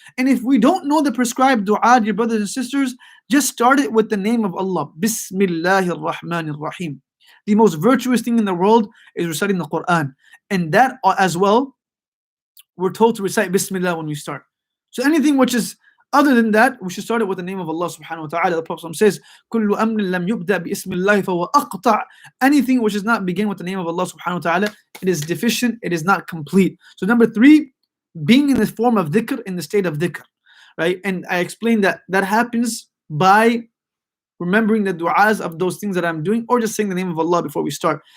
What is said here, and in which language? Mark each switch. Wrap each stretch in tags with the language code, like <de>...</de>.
<en>And if we don't know the prescribed dua, dear brothers and sisters, just start it with the name of Allah. Bismillahir Rahmanir Rahim. The most virtuous thing in the world is reciting the Quran. And that as well, we're told to recite Bismillah when we start. So anything which is other than that, we should start it with the name of Allah subhanahu wa ta'ala. The Prophet says,</en> <ar>كُلُّ أَمْرٍ لَمْ يُبْدَأْ بِإِسْمِ اللَّهِ فَهُوَ أَقْطَعْ.</ar> <en>Anything which does not begin with the name of Allah subhanahu wa ta'ala, it is deficient, it is not complete. So number three, being in the form of dhikr, in the state of dhikr, right? And I explained that happens by remembering the du'as of those things that I'm doing, or just saying the name of Allah before we start.</en>